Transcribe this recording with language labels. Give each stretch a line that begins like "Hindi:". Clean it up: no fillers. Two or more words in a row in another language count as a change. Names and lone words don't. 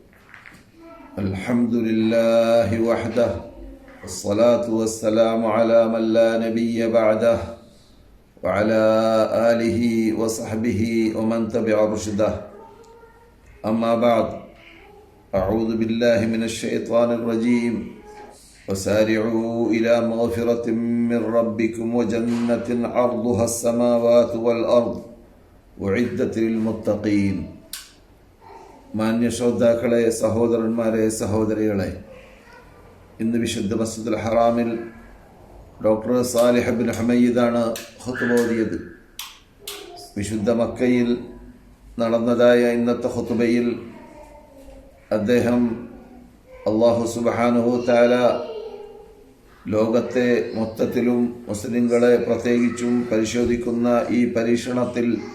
Arabic: الحمد لله وحده والصلاة والسلام على من لا نبي بعده وعلى آله وصحبه ومن تبع رشده. أما بعد، أعوذ بالله من الشيطان الرجيم. وسارعوا إلى مغفرة من ربكم وجنة عرضها السماوات والأرض أعدت للمتقين.
Malayalam: മാന്യ ശ്രോതാക്കളെ, സഹോദരന്മാരെ, സഹോദരികളെ, ഇന്ന് വിശുദ്ധ മസ്ജിദുൽ ഹറാമിൽ ഡോക്ടർ സാലിഹ് ബിൻ ഹമയ്യിദാണ് ഖുത്ബ ഓതിയത്. വിശുദ്ധ മക്കയിൽ നടന്നതായ ഇന്നത്തെ ഖുത്ബയിൽ അദ്ദേഹം അല്ലാഹു
Arabic: سبحانه تعالى
Malayalam: ലോകത്തെ മൊത്തത്തിലും മുസ്ലിങ്ങളെ പ്രത്യേകിച്ചും പരിശോധിക്കുന്ന ഈ പരീക്ഷണത്തിൽ,